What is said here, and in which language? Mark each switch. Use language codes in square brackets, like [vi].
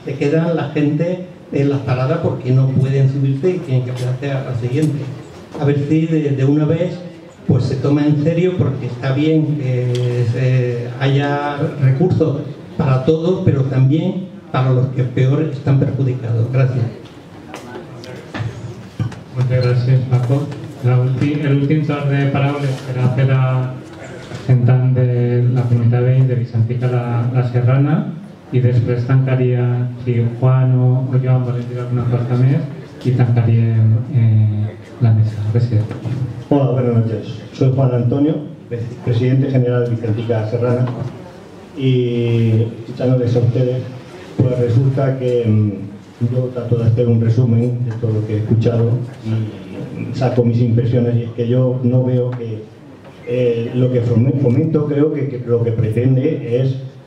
[es] Se quedan la gente en las paradas porque no pueden subirse y tienen que pasarse a la siguiente. A ver si de una vez pues se toma en serio, porque está bien que haya recursos para todos, pero también para los que peor están perjudicados. Gracias. [ca] Moltes gràcies, Paco. L'últim torn de paraules serà per a representant de la comunitat de veïns de Vicentica la Serrana, i després tancaria, si Juan o Joan volen dir alguna cosa més, y tancaríem la mesa. Gràcies. [es] Hola, buenas noches. Soy Juan Antonio, presidente general de Vicentica Serrana, y escuchándoles a ustedes, pues resulta que yo trato de hacer un resumen de todo lo que he escuchado y saco mis impresiones, y es que yo no veo que lo que fomento, creo que lo que pretende es